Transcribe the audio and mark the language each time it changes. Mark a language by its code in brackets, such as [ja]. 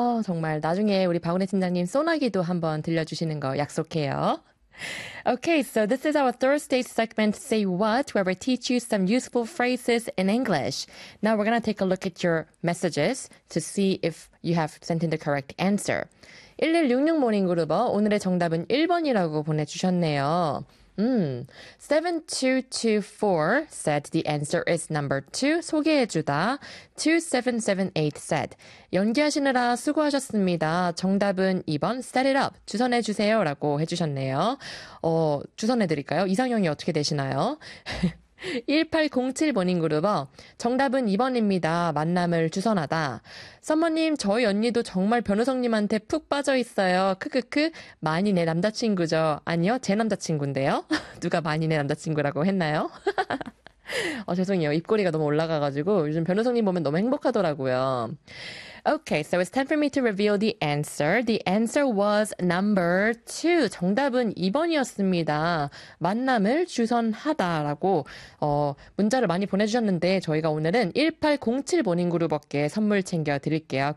[ko] 정말 나중에 우리 박원혜 팀장님 소나기도 한번 들려주시는 거 약속해요. [en] Okay, so this is our Thursday segment, Say What, where we teach you some useful phrases in English. Now we're going to take a look at your messages to see if you have sent in the correct answer. [ko] 1166 Morning Group, 오늘의 정답은 1번이라고 보내주셨네요. [en] 7224 said the answer is number 2. [ko] 소개해주다. 2778 said, 연기하시느라 수고하셨습니다. 정답은 2번, [en] set it up. [ko] 주선해주세요. 라고 해주셨네요. 주선해드릴까요? 이상형이 어떻게 되시나요? 1807 모닝 그룹어. 정답은 2번입니다. 만남을 주선하다. 선머님, 저희 언니도 정말 변호사님한테 푹 빠져 있어요. 크크크. 많이 내 남자친구죠. 아니요, 제 남자친구인데요. 누가 많이 내 남자친구라고 했나요? 죄송해요. 입꼬리가 너무 올라가가지고 요즘 변호사님 보면 너무 행복하더라고요. [en] Okay, so it's time for me to reveal the answer. The answer was number 2. [ko] 정답은 2번이었습니다. 만남을 주선하다라고 문자를 많이 보내주셨는데 저희가 오늘은 1807 모닝그룹업계 선물 챙겨드릴게요.